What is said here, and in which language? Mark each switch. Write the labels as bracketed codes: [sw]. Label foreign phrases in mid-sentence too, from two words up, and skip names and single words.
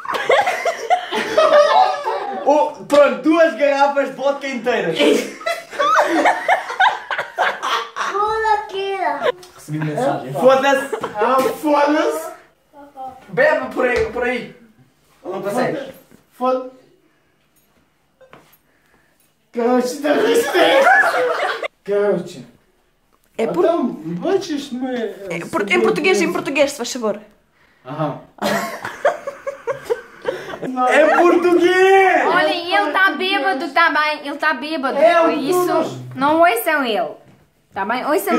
[pt] Oh, pronto, 2 garrafas de vodka inteiras. Recebi mensagem. Foda-se. Ah, foda-se. Bebe por aí. Não consegues? Foda-se. [ru] Короче, давай сюда. Короче. [pt] É por... Então, bates-me... Em português, se faz favor. Aham. É português! Olha, ele está bêbado, está bem. Ele está bêbado. É, Por isso, não ouçam ele. Está bem? Ouçam